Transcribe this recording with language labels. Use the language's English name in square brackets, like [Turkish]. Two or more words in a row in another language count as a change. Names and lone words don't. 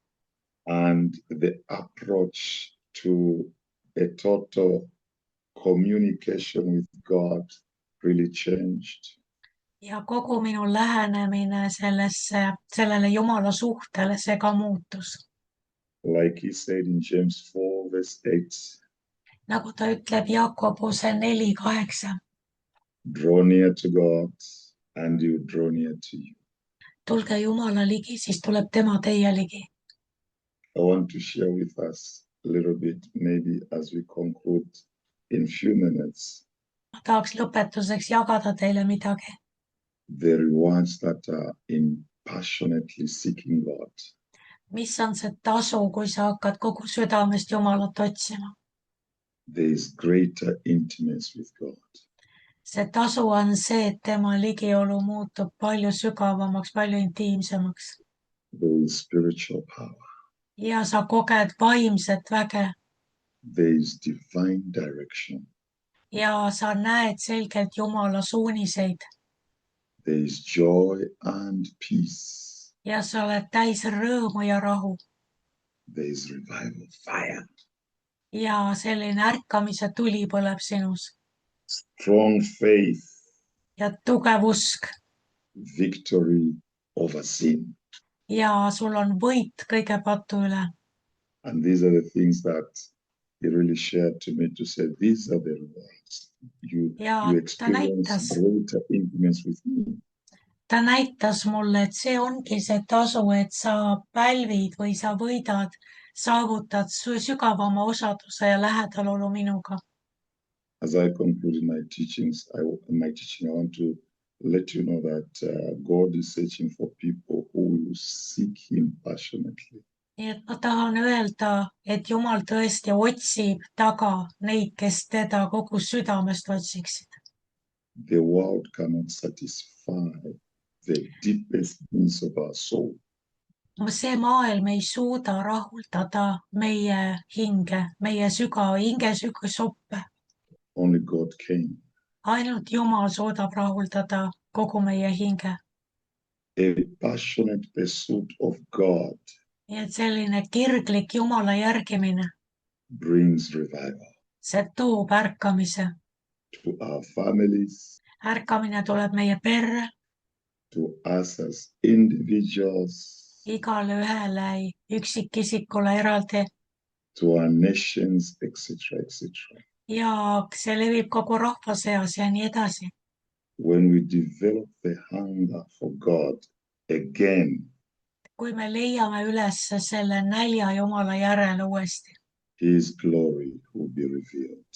[English] And the approach to a total communication with God really changed. [Estonian] Ja kogu minu lähenemine sellele Jumala suhtele, see ka muutus. [English] Like he said in James 4:8. [Estonian] Nagu ta ütleb Jakobuse 4:8. [English] Draw near to God and he will draw near to you. [Estonian] Tulge Jumala ligi, siis tuleb tema teie ligi. [English] I want to share with us a little bit, maybe as we conclude in few minutes. [Estonian] Ma tahaks lõpetuseks jagada teile midagi. [English] The rewards that are in passionately seeking God. [Estonian] Mis on see tasu, kui sa hakkad kogu südamest Jumalat otsima? [English] There is greater intimacy with God. [Estonian] See tasu on see, et tema ligiolu muutub palju sügavamaks, palju intiimsemaks. [English] There is spiritual power. [Estonian] Ja sa koged vaimset väge. [English] There is divine direction. [Estonian] Ja sa näed selgelt Jumala suuniseid. [English] There is joy and peace. [Estonian] Ja sa oled täis rõõmu ja rahu. [English] There is revival fire. [Estonian] Ja selline ärkamise tuli põleb sinus. [English] Strong faith. [Estonian] Ja tugev usk. [English] Victory over sin. [Estonian] ja sul on võit kõige patu üle. [English] And these are the things that he really shared to me to say, these are the rewards. [Estonian] Ja [English] You [Estonian] ta [English] experience [Estonian] näitas, [English] greater intimacy with me. [Estonian] ta näitas mulle, et see ongi see tasu, et sa pälvid või sa võidad, saavutad sügavama osaduse ja lähedalolu minuga. [English] As I conclude my teachings, I want to let you know that God is searching for people who will seek him passionately. [Estonian] Nii et ma tahan öelda, et Jumal tõesti otsib taga neid, kes teda kogu südamest otsiksid. [English] The world cannot satisfy the deepest needs of our soul. [Estonian] See maailm ei suuda rahuldada meie hinge, meie hinge soppe. [English] Only God can. [Estonian] Ainult Jumal suudab rahuldada kogu meie hinge. [English] A passionate pursuit of God [Estonian] Nii et selline kirglik Jumala järgimine, [English] brings revival [Estonian] see toob ärkamise. [English] to our families, [Estonian] Ärkamine tuleb meie perre, [English] to us as individuals, [Estonian] igale ühele üksikisikule eraldi [English] to our nations, etc., etc. [Estonian] ja see levib kogu rahva seas ja nii edasi. [English] When we develop the hunger for God again, [Estonian] Kui me leiame üles selle nälja Jumala järele uuesti, [English] his glory will be revealed.